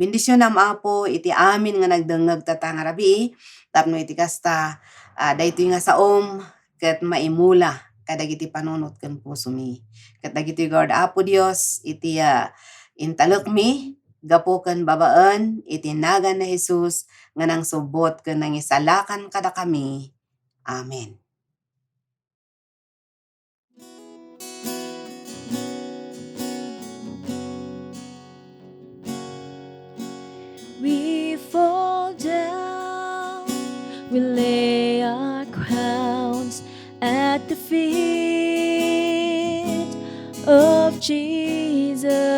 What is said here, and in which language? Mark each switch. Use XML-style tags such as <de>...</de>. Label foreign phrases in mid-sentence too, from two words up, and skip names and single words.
<ilo>Bendisyon Apo iti amin nga nagdengeg tatang rabii tapno iti kasta daytoy nga saom ket maimula kadagiti panunot ken puso mi. Ket dagiti God Apo Dios iti intalek mi gapu ken babaen iti nagan na Jesus nga nang subot ken nangisalakan kada kami. Amen.</ilo> <en>We fall down, we lay our crowns at the feet of Jesus.</en>